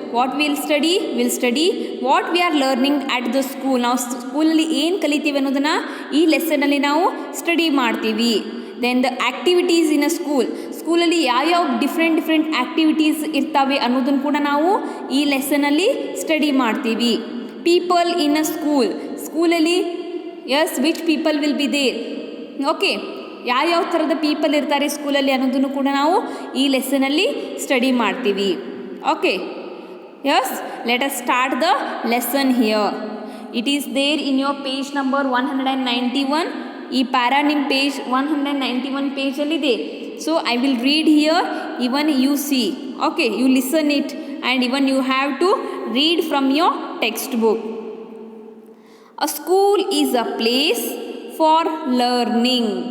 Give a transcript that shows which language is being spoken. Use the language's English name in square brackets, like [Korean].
[English] What we will study? We will study what we are learning at the school. [Kannada] ನಾವು ಸ್ಕೂಲಲ್ಲಿ ಏನು ಕಲಿತೀವಿ ಅನ್ನೋದನ್ನು ಈ ಲೆಸನಲ್ಲಿ ನಾವು ಸ್ಟಡಿ ಮಾಡ್ತೀವಿ. [English] then the activities in a [Kannada] ಸ್ಕೂಲಲ್ಲಿ ಯಾವ್ಯಾವ ಡಿಫ್ರೆಂಟ್ ಆ್ಯಕ್ಟಿವಿಟೀಸ್ ಇರ್ತವೆ ಅನ್ನೋದನ್ನು ಕೂಡ ನಾವು ಈ ಲೆಸನಲ್ಲಿ ಸ್ಟಡಿ ಮಾಡ್ತೀವಿ. [English] People in a ಸ್ಕೂಲಲ್ಲಿ yes which people will be there. [Kannada] Okay, ಯಾವ್ಯಾವ ಥರದ ಪೀಪಲ್ ಇರ್ತಾರೆ ಸ್ಕೂಲಲ್ಲಿ ಅನ್ನೋದನ್ನು ಕೂಡ ನಾವು ಈ ಲೆಸನಲ್ಲಿ ಸ್ಟಡಿ ಮಾಡ್ತೀವಿ. [English] Okay, yes, let us start the lesson here. It is there in your page number 191. [Kannada] ಈ ಪ್ಯಾರಾ ನಿಮ್ಮ page 191 ಪೇಜಲ್ಲಿದೆ. [English] So I will read here, even you see. Okay, you listen it and even you have to read from your textbook. A school is a place for learning.